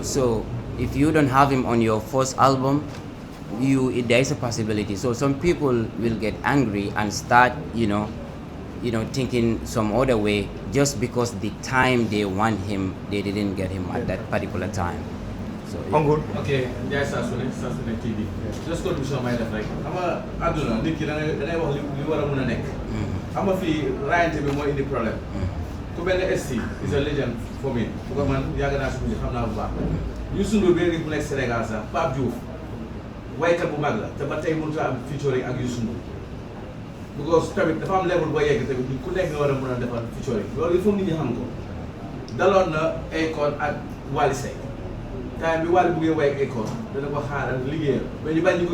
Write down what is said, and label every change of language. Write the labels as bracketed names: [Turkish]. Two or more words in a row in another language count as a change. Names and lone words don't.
[English] So if you don't have him on your first album, there is a possibility. So some people will get angry and start, you know, thinking some other way just because the time they want him, they didn't get him at that particular time. So good. Okay, yes, Sasune TV. Just contribution [Wolof] may def rek. Ama aduna nit ki da ngay wax li wara mëna nek. Ama fi rayante bi [French] moy indi [Wolof] problème. Ku ben [English] ST is a legend for me. [Wolof] Ko man yaga na su xamna bu baax. Youssou Ndour bi nekk Sénégal sax Pape Diouf waykat bu mag la te ba tey mënut a am featuring ak Youssou Ndour because tamit dafa am level boo yegg tamit ku nekk nga war a mën a defal featuring loolu [French] il faut [Wolof] nit ñi xam ko daloon na Akon ak Wally Seck time bi Wally buggee way ak Akon dana ko xaaral liggéeyal mais ñu bañ ñu ko